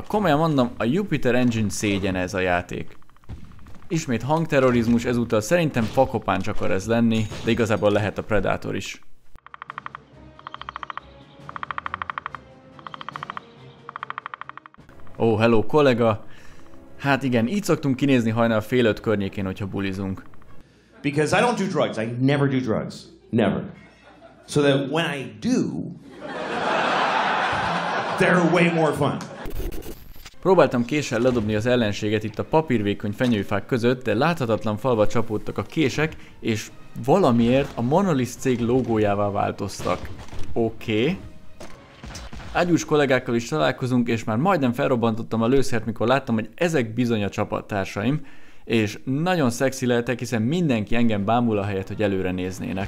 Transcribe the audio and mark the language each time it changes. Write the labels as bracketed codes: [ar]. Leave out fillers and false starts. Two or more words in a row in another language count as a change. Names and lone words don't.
[hu] Komolyan mondom, a Jupiter Engine szégyene ez a játék. Ismét hangterrorizmus, ezúttal szerintem fakopáncs akar ez lenni, de igazából lehet a Predator is. [en] Oh, hello kollega! [hu] Hát igen, így szoktunk kinézni hajnal fél 5 környékén, hogyha bulizunk. [en] Because I don't do drugs. I never do drugs. Never. So that when I do, they're way more fun. [hu] Próbáltam késsel ledobni az ellenséget itt a papírvékony fenyőfák között, de láthatatlan falba csapódtak a kések, és valamiért a Monolith cég logójává változtak. Oké. Ágyús kollégákkal is találkozunk, és már majdnem felrobbantottam a lőszert, mikor láttam, hogy ezek bizony a csapattársaim, és nagyon szexi lehetek, hiszen mindenki engem bámul ahelyett, hogy előre néznének.